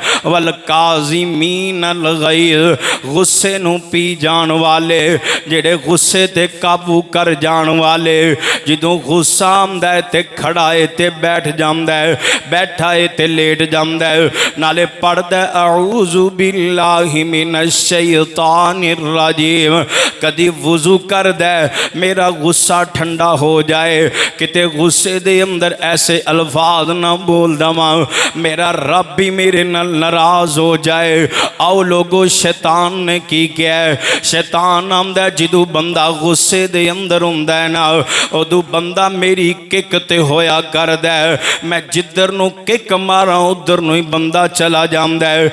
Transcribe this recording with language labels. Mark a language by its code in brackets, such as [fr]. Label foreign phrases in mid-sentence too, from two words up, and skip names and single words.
[ar] والكاظمين الغيظ, [pa] ਗੁੱਸੇ ਨੂੰ ਪੀ ਜਾਣ ਵਾਲੇ, ਜਿਹੜੇ ਗੁੱਸੇ ਤੇ ਕਾਬੂ ਕਰ ਜਾਣ ਵਾਲੇ, ਜਿਦੋਂ ਗੁੱਸਾ ਆਂਦਾ ਹੈ ਤੇ ਖੜ੍ਹਾ ਹੈ ਤੇ ਬੈਠ ਜਾਂਦਾ ਹੈ, ਬੈਠਾ ਹੈ ਤੇ ਲੇਟ ਜਾਂਦਾ ਹੈ, ਨਾਲੇ ਪੜ੍ਹਦਾ [ar] أعوذ بالله من الشيطان الرجيم. [pa] ਕਦੀ ਵੁਜ਼ੂ ਕਰਦਾ ਮੇਰਾ ਗੁੱਸਾ ਠੰਡਾ ਹੋ ਜਾਏ, ਕਿਤੇ ਗੁੱਸੇ ਦੇ ਅੰਦਰ ਐਸੇ ਅਲਫ਼ਾਜ਼ ਨਾ ਬੋਲ ਦਵਾਂ ਮੇਰਾ ਰੱਬ ਭੀ ਮੇਰੇ ਨਾਲ ਨਾਰਾਜ਼ ਹੋ ਜਾਏ। ਆਓ ਲੋਗੋ, ਸ਼ੈਤਾਨ ਨੇ ਕੀ ਕੀਆ? ਸ਼ੈਤਾਨ ਆਂਦਾ ਜਿਦੋਂ ਬੰਦਾ ਗੁੱਸੇ ਦੇ ਅੰਦਰ ਹੁੰਦਾ ਹੈ ਨਾ, ਉਦੋਂ ਬੰਦਾ ਮੇਰੀ ਕਿੱਕ ਤੇ ਹੋਇਆ ਕਰਦਾ ਹੈ, ਮੈਂ ਜਿਧਰ ਨੂੰ ਕਿੱਕ ਮਾਰਾਂ ਉਧਰ ਨੂੰ ਹੀ ਬੰਦਾ ਚਲਾ ਜਾਂਦਾ ਹੈ।